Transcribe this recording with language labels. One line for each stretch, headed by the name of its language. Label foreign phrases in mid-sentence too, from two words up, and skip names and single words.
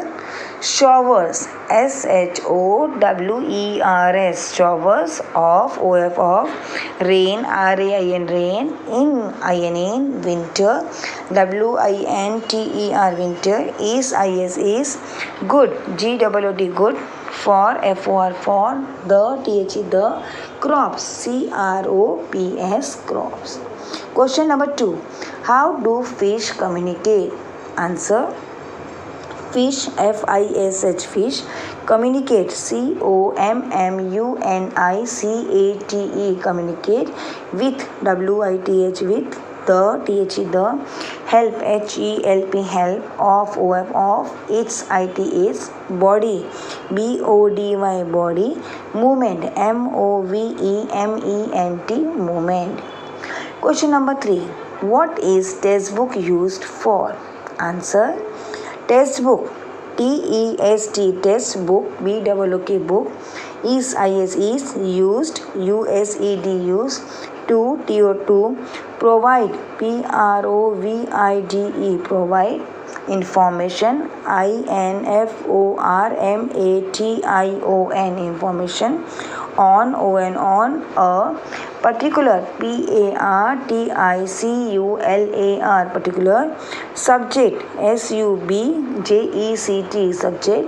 English: Showers, S-H-O-W-E-R-S, showers of, O-F, of, rain, R-A-I-N, rain, in, winter, W-I-N-T-E-R, winter, is, I-S, is, good, G-O-O-D, good, for, F-O-R, for, the, T-H-E, the, crops, C-R-O-P-S, crops. Question number 2. How do fish communicate? Answer. fish, F-I-S-H, fish. Communicate, C-O-M-M-U-N-I-C-A-T-E, communicate. With, W-I-T-H, with. The, T-H-E, the. Help, H-E-L-P, help. Of, O-F, of. Its, I-T, its. Body, B-O-D-Y, body. Movement, M-O-V-E-M-E-N-T, movement. Question number 3. What is textbook used for? Answer. Textbook, T-E-S-T, textbook, B-O-O-K, book. Is, I-S, is. Used, U-S-E-D, use. To, T-O, provide, P-R-O-V-I-D-E, provide. Information, I-N-F-O-R-M-A-T-I-O-N, information. On, O-N, on. A, particular, P-A-R-T-I-C-U-L-A-R, particular. Subject, S-U-B-J-E-C-T, subject.